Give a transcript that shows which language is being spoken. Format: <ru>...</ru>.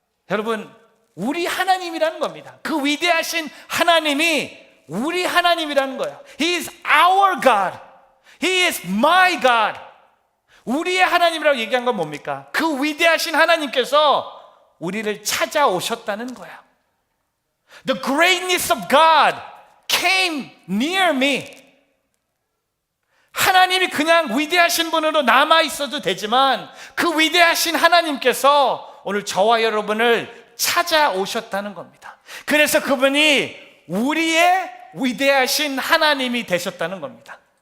<ko>여러분, 우리 하나님이라는 겁니다. 그 위대하신 하나님이 우리 하나님이라는 거예요.</ko> <en>He is our God. He is my God.</en> <ko>우리의 하나님이라고 얘기한 건 뭡니까? 그 위대하신 하나님께서 우리를 찾아오셨다는 거예요.</ko> <en>The greatness of God came near me.</en> <ko>하나님이 그냥 위대하신 분으로 남아있어도 되지만 그 위대하신 하나님께서 오늘 저와 여러분을 찾아오셨다는 겁니다. 그래서 그분이 우리의 위대하신 하나님이 되셨다는 겁니다.</ko>